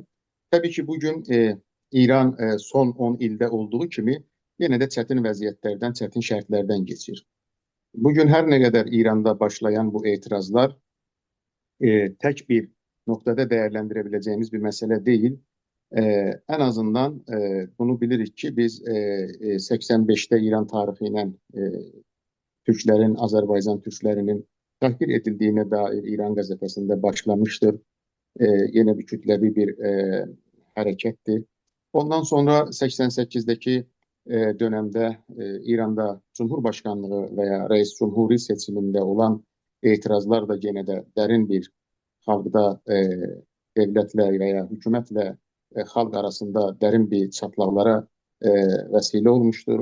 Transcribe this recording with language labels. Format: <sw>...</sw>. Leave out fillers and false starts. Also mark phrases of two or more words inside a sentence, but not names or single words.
<az>Təbii ki, bugün İran son 10 ildə olduğu kimi yenə də çətin vəziyyətlərdən, çətin şərtlərdən geçir. Bugün hər nə qədər İranda başlayan bu etirazlar tək bir noktada dəyərləndirə biləcəyimiz bir məsələ deyil.</az> <tr>En azından bunu bilirik ki biz 85'te İran tarihi ilə Türklerin, Azerbaycan Türklerinin tahkir edildiğine dair İran gazetesinde başlamıştır. Yine bir kütlevi bir harekettir. Ondan sonra 88'deki dönemde İran'da Cumhurbaşkanlığı veya Reis Cumhuri seçiminde olan itirazlar da gene de derin bir halkda devletle veya hükümetle halk arasında derin bir çatlaklara vesile olmuştur.</tr>